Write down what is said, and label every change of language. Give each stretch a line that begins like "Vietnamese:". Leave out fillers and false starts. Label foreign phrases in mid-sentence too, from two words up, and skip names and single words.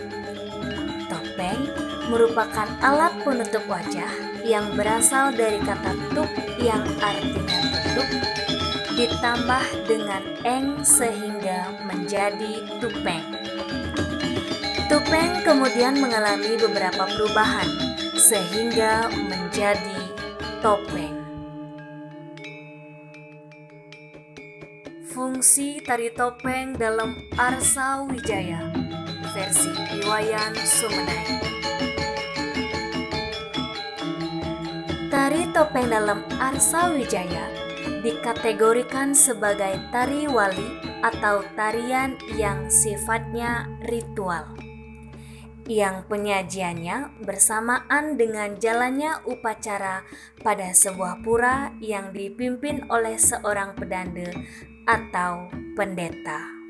Indonesian: Topeng merupakan alat penutup wajah yang berasal dari kata tup yang artinya tutup, ditambah dengan eng sehingga menjadi tupeng. Topeng kemudian mengalami beberapa perubahan sehingga menjadi topeng. Fungsi tari topeng dalam Arsa Wijaya versi Iwayan Sumenai. Tari topeng dalam Arsa Wijaya dikategorikan sebagai tari wali atau tarian yang sifatnya ritual, yang penyajiannya bersamaan dengan jalannya upacara pada sebuah pura yang dipimpin oleh seorang pedanda atau pendeta.